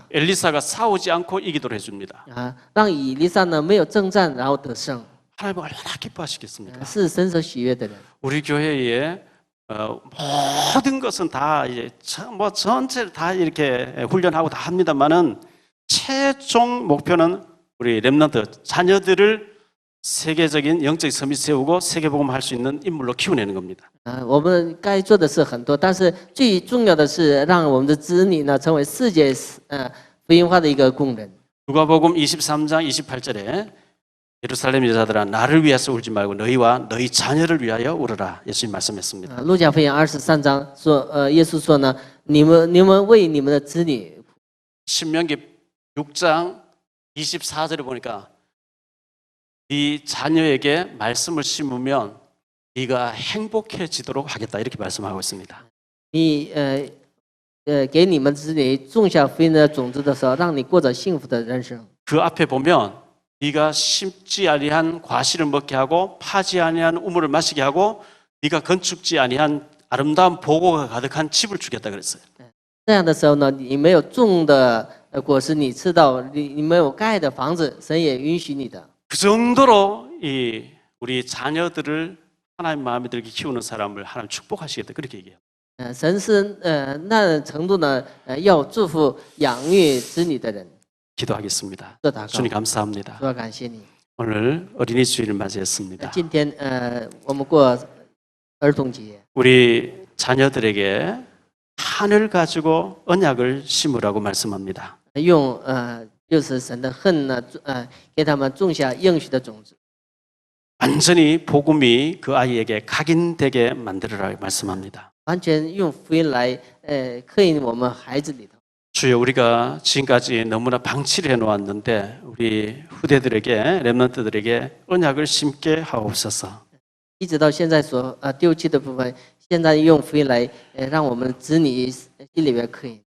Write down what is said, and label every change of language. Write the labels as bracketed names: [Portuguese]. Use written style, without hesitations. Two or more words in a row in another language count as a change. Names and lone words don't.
[Korean] 엘리사가 싸우지 않고 이기도록 해줍니다. [Chinese] 让以利沙呢没有征战，然后得胜。 [Korean] 하나님 얼마나 기뻐하시겠습니까? [Chinese] 是神所喜悦的人。 [Korean] 우리 교회에 모든 것은 다 이제 뭐 전체를 다 이렇게 훈련하고 다 합니다만은 최종 목표는 우리 렘넌트 자녀들을 세계적인 영적 섬이 세우고 세계복음 할 수 있는 인물로 키워내는 겁니다. [Chinese] 我们该做的事很多，但是最重要的是让我们的子女呢成为世界福音化的一个工人。 [Korean] 누가복음 23장 28절에 예루살렘 여자들아 나를 위해서 울지 말고 너희와 너희 자녀를 위하여 울어라. 예수님 말씀했습니다. [Chinese] 路加福音23章说，耶稣说呢，你们为你们的子女。 [Korean] 신명기 6장 24절에 보니까 네 자녀에게 말씀을 심으면 네가 행복해지도록 하겠다 이렇게 말씀하고 있습니다. [Chinese] 你给你们子女种下福音的种子的时候，让你过着幸福的人生。 [Korean] 그 앞에 보면 네가 심지 아니한 과실을 먹게 하고 파지 아니한 우물을 마시게 하고 네가 건축지 아니한 아름다운 보고가 가득한 집을 주겠다 그랬어요. [Chinese] 这样的时候呢，你没有种的果实，你吃到；你没有盖的房子，神也允许你的。 [Korean] 그 정도로 이 우리 자녀들을 하나님 마음에 들게 키우는 사람을 하나님 축복하시겠다 그렇게 얘기해요. [Chinese] 神是那程度呢，要祝福养育子女的人。 [Korean] 기도하겠습니다. [Chinese] 做祷告， [Korean] 주님 감사합니다. [Chinese] 主要感谢你。 [Korean] 오늘 어린이 주일을 맞이했습니다. [Chinese] 今天我们过儿童节， [Korean] 우리 자녀들에게 하늘 가지고 언약을 심으라고 말씀합니다. [Chinese] 用就是神的恨呢，给他们种下应许的种子。 [Korean] 완전히 복음이 그 아이에게 각인되게 만들어라 말씀합니다. [Chinese] 完全用福音来刻印我们孩子里头。 [Korean] 주여 우리가 지금까지 너무나 방치를 해놓았는데 우리 후대들에게 렘넌트들에게 언약을 심게 하옵소서. [Chinese] 一直到现在所丢弃的部分，现在用福音来让我们子女心里边刻印。